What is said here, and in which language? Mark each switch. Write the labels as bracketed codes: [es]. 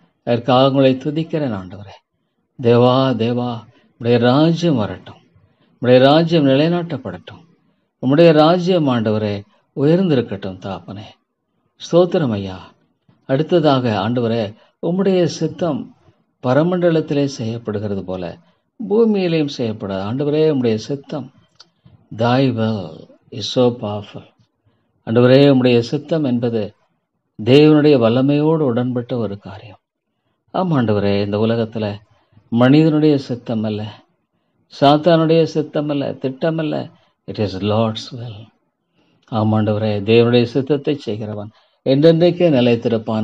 [ta] அதற்காக உங்களை துதிக்கிறேன் ஆண்டவரே. தேவா தேவா, உம்முடைய ராஜ்யம் வரட்டும், உம்முடைய ராஜ்யம் நிலைநாட்டப்படட்டும், உம்முடைய ராஜ்யம் ஆண்டவரே உயர்ந்திருக்கட்டும் தாப்பனே. ஸ்தோத்திரம் ஐயா. அடுத்ததாக ஆண்டவரே, உம்முடைய சித்தம் பரமண்டலத்திலே செய்யப்படுகிறது போல பூமியிலையும் செய்யப்படாது ஆண்டவரே. உம்முடைய சித்தம் [en] thy will is so powerful. [ta] ஆண்டவரே, உம்முடைய சித்தம் என்பது தேவனுடைய வல்லமையோடு உடன்பட்ட ஒரு காரியம். ஆமாண்டவரே, இந்த உலகத்தில் மனிதனுடைய சித்தம் அல்ல, சாத்தானுடைய சித்தம் அல்ல, திட்டம் அல்ல, [en] It is Lord's will. [ta] ஆமாண்டவரே, தேவனுடைய சித்தத்தை செய்கிறவன் என்றென்றைக்கே நிலைத்திருப்பான்.